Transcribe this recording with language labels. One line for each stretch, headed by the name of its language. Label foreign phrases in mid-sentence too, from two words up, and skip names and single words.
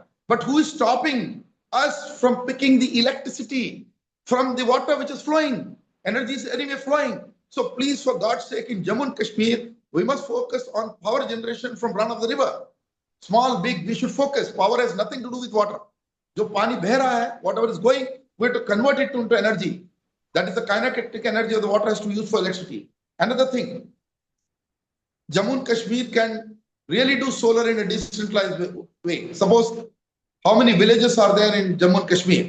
English: But who is stopping us from picking the electricity from the water which is flowing? Energy is anyway flowing. So please, for God's sake, in Jammu and Kashmir, we must focus on power generation from run of the river. Small, big, we should focus. Power has nothing to do with water.
Hindi: जो पानी बह रहा है,
English: whatever is going, we have to convert it into energy. That is the kinetic energy of the water has to use for electricity. Another thing, Jammu and Kashmir can really do solar in a decentralized way. Suppose, how many villages are there in Jammu and Kashmir?